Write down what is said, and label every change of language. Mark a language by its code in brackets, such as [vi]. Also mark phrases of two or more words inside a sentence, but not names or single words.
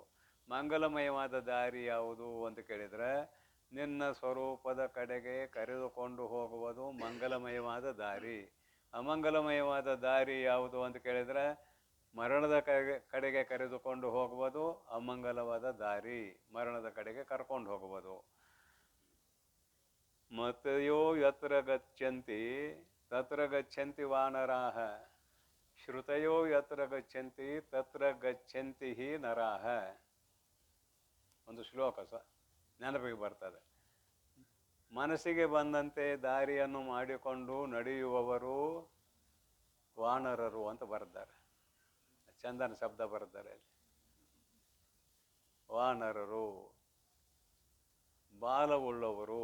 [kn] ಮಂಗಲಮಯವಾದ ದಾರಿ ಯಾವುದು ಅಂತ ಕೇಳಿದರೆ, ನಿನ್ನ ಸ್ವರೂಪದ ಕಡೆಗೆ ಕರೆದುಕೊಂಡು ಹೋಗುವುದು ಮಂಗಲಮಯವಾದ ದಾರಿ. ಅಮಂಗಲಮಯವಾದ ದಾರಿ ಯಾವುದು ಅಂತ ಕೇಳಿದರೆ, ಮರಣದ ಕಡೆಗೆ ಕರೆದುಕೊಂಡು ಹೋಗುವುದು ಅಮಂಗಲವಾದ ದಾರಿ, ಮರಣದ ಕಡೆಗೆ ಕರ್ಕೊಂಡು ಹೋಗುವುದು. [sa] ಮತಯೋ ಯತ್ರ ಗಚ್ಚಂತಿ ತತ್ರ ಗಚ್ಚಂತಿ ವಾನರಾಹ, ಶ್ರುತಯೋ ಯತ್ರ ಗಚ್ಚಂತಿ ತತ್ರ ಗಚ್ಚಂತಿ ಹಿ ನರಾಹ. [kn] ಒಂದು ಶ್ಲೋಕ ನೆನಪಿಗೆ ಬರ್ತದೆ. ಮನಸ್ಸಿಗೆ ಬಂದಂತೆ ದಾರಿಯನ್ನು ಮಾಡಿಕೊಂಡು ನಡೆಯುವವರು ವಾನರರು ಅಂತ ಬರೆದ್ದಾರೆ. ಚಂದನ ಶಬ್ದ ಬರೆದ್ದಾರೆ ಅಲ್ಲಿ. ವಾನರರು, ಬಾಲವುಳ್ಳವರು.